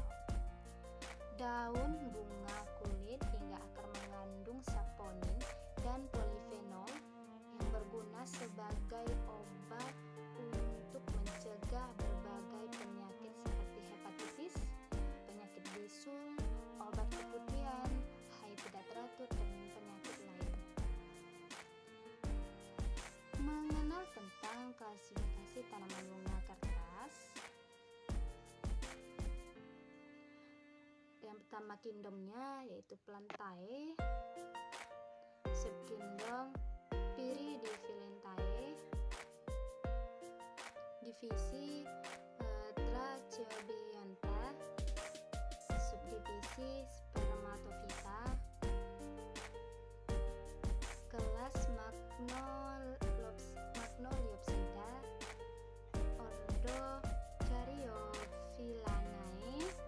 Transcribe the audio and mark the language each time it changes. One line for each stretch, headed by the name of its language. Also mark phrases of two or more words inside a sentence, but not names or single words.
Indonesian: Daun, bunga, kulit, hingga akar mengandung saponin dan polifenol yang berguna sebagai obat untuk mencegah berbagai penyakit seperti hepatitis, penyakit bisul, obat keputihan, haid tidak teratur, dan penyakit lainnya. Mengenal tentang klasifikasi tanaman bunga kertas. Yang pertama kingdomnya yaitu Plantae, subkingdom Pyridiphyllentae, divisi Tracheobionta, subdivisi Spermatophyta, kelas Magnoliopsida, ordo Caryophyllanae,